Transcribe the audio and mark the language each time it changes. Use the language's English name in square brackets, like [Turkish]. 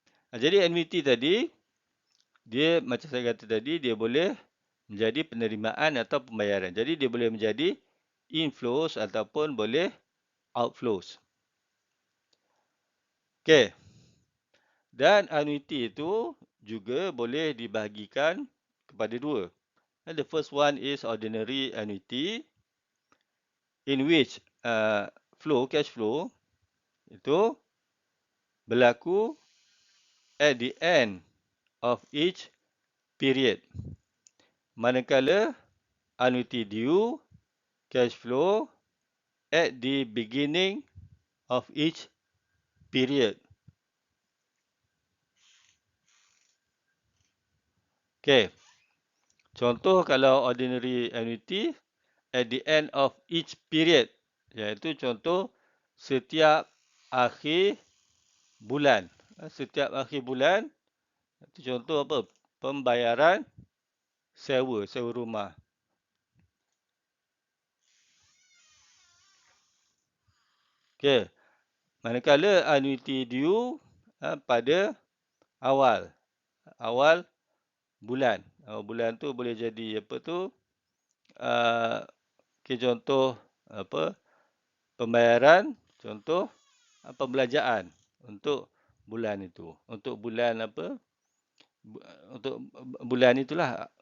[Malay] Jadi annuity tadi dia macam saya kata tadi dia boleh menjadi penerimaan atau pembayaran. Jadi dia boleh menjadi inflows ataupun boleh outflows. Okey. Dan annuity itu juga boleh dibahagikan kepada dua. [English] And the first one is ordinary annuity in which cash flow [Malay] itu berlaku [English] at the end of each period. [Malay] Manakala [English] annuity due cash flow at the beginning of each period. Okay. [Malay] Contoh kalau [English] ordinary annuity at the end of each period, [Malay] iaitu contoh setiap akhir bulan. Setiap akhir bulan, itu contoh apa? Pembayaran sewa rumah. Okey. Manakala annuity due pada awal bulan. Bulan tu boleh jadi apa tu? Contoh apa? Pembayaran, contoh pembelanjaan untuk bulan itu. Untuk bulan apa? Untuk bulan itulah.